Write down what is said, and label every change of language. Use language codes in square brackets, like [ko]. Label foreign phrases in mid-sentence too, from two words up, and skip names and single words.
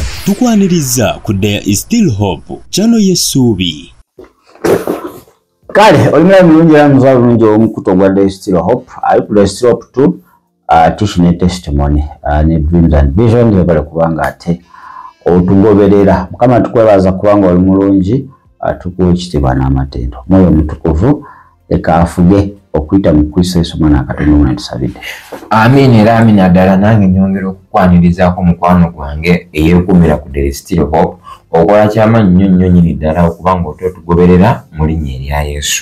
[lg] tukwaniriza ku There is Still Hope chano yesubi kale olimera mulungi era muzaala bulungi omukuto gwa There is Still Hope ali ku There is Still Hope tu [en] teaching a testimony [lg] ne [en] dreams and visions [lg] ebale kubanga ate otugoberera mukama tukwebaza kubanga oli mulungi tukuwa ekitiibwa n'amatendo mwoyo mutukuvu leka afuge okuyita mu Kristo Yesu mwana wa Katonda omwana tusabidde. Amin era amina ddala nange nyongera okukwanirizaako mukwano gwange eyeekumira ku There is Still Hope okola ky'amaanyi nnyo nnyini ddala okubanga otugoberera mu linnya erya Yesu.